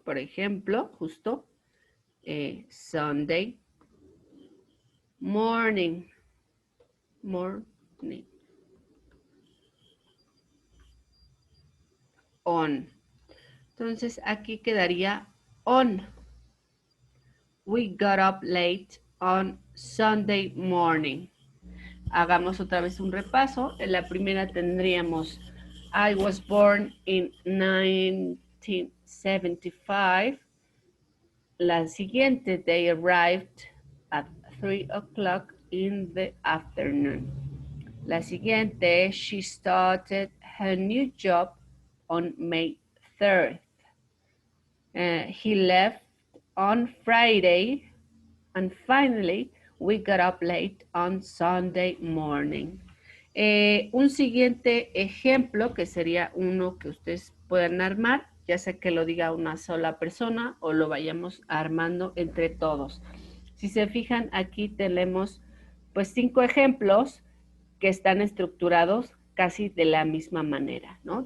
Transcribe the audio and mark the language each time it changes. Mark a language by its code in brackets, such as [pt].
[es] Por ejemplo, justo [en] Sunday morning, morning, on. [es] Entonces aquí quedaría on. [en] We got up late on Sunday morning. [es] Hagamos otra vez un repaso. En la primera tendríamos [en] I was born in 1975. [es] La siguiente, [en] they arrived at 3 o'clock in the afternoon. [es] La siguiente, [en] she started her new job on May 3rd. He left on Friday. And finally, we got up late on Sunday morning. [es] Un siguiente ejemplo que sería uno que ustedes puedan armar, ya sea que lo diga una sola persona o lo vayamos armando entre todos. Si se fijan, aquí tenemos pues 5 ejemplos que están estructurados casi de la misma manera, ¿no?